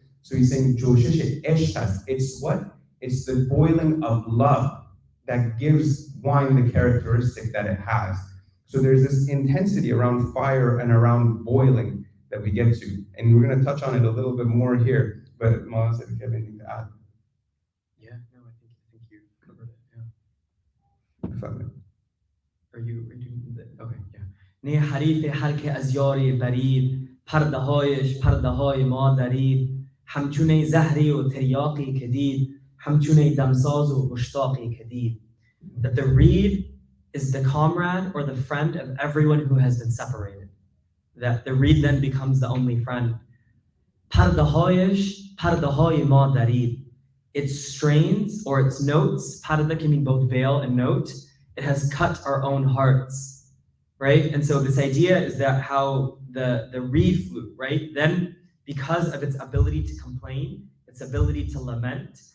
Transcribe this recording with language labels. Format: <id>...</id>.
<en>So he's saying, it's what? It's the boiling of love that gives wine the characteristic that it has. So there's this intensity around fire and around boiling that we get to. And we're going to touch on it a little bit more here. But Mawlana, if you have anything to add. Yeah, no, I think you covered it, yeah. Are you doing that? Okay, yeah.</en> <fa>نه حریف هر که از یاری برید پرده هایش پرده های ما درید همچونه زهری و تریاقی که دید همچونه دمساز و مشتاقی که دید.</fa> <en>That the reed is the comrade or the friend of everyone who has been separated. That the reed then becomes the only friend.</en> <fa>پرده هایش پرده های ما درید.</fa> <en>Its strains or its notes, parda can mean both veil and note, it has cut our own hearts, right? And so this idea is that how the reed flute, right? Then because of its ability to complain, its ability to lament.</en>